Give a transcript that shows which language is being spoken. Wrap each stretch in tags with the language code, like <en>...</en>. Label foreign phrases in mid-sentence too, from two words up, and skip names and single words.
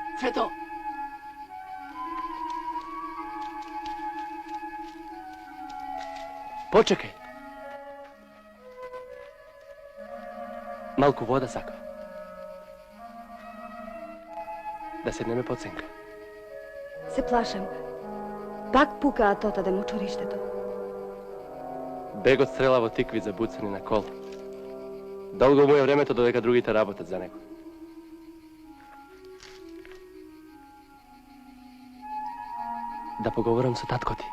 <mk>Свето! Почекај. Малку вода саква. Да се не поценка. Се плашам. Пак пукаат отаде мочурището. Бегот стрела во тикви забуцани на кол. Долго му е времето додека другите работат за него. Да поговорам со татко ти.</mk>